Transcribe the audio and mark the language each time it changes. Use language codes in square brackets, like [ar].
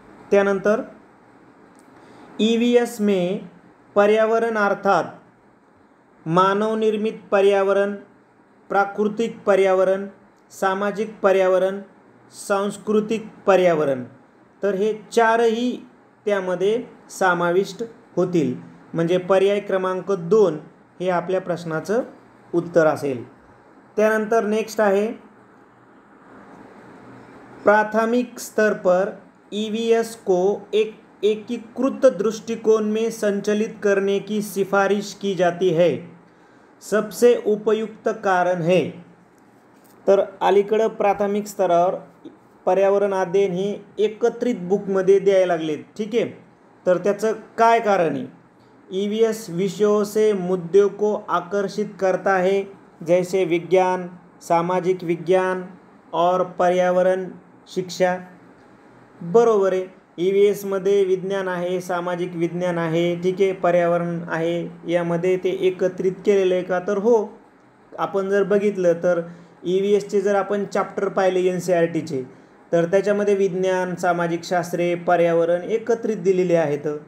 [hi] त्यानंतर EVS में पर्यावरण अर्थात मानव निर्मित पर्यावरण, प्राकृतिक पर्यावरण, सामाजिक पर्यावरण, सांस्कृतिक पर्यावरण, [mr] तर हे 4ही त्यामध्ये समाविष्ट होतील। म्हणजे पर्याय क्रमांक 2 हे आपल्या प्रश्नाचं उत्तर असेल। त्यानंतर नेक्स्ट आहे, [hi] प्राथमिक स्तर पर EVS को एक एकीकृत दृष्टिकोण में संचालित करने की सिफारिश की जाती है, सबसे उपयुक्त कारण है। [mr] तर अलीकडे प्राथमिक स्तरावर पर्यावरण अध्ययन हे एकत्रित बुकमध्ये द्यायला लागले, ठीक आहे। तर त्याचं काय कारण आहे? [hi] EVS विषयों से मुद्दों को आकर्षित करता है, जैसे विज्ञान, सामाजिक विज्ञान और पर्यावरण शिक्षा। [mr] बरोबर आहे, EVS मध्ये विज्ञान आहे, सामाजिक विज्ञान आहे, ठीक आहे, पर्यावरण आहे, यामध्ये ते एकत्रित केलेलं आहे का? तर हो। आपण जर बघितलं तर EVS चे जर आपण चॅप्टर पाहिले NCERTचे, तर त्याच्यामध्ये विज्ञान, सामाजिक शास्त्रे, पर्यावरण एकत्रित दिलेले आहेत।